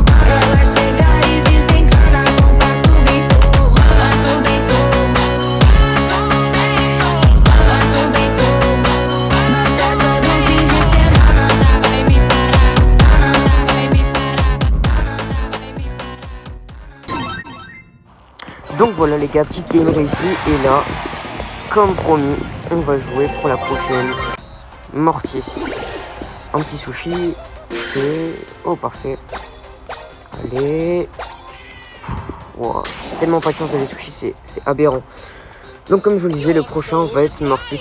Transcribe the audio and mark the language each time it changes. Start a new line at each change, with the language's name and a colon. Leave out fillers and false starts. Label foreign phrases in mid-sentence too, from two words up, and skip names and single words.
Portuguese: Ela chega e desencana com passo bem solto, passo bem solto, passo bem solto. Nós é só de fim de semana, vai me parar, vai me parar, vai me parar.
French: Donc voilà les gars, petite game réussie. Et là, comme promis, on va jouer pour la prochaine Mortis. Un petit sushi. Et... oh parfait. Allez. Wow. J'ai tellement pas de chance d'aller sushi, c'est aberrant. Donc comme je vous le disais, le prochain va être Mortis.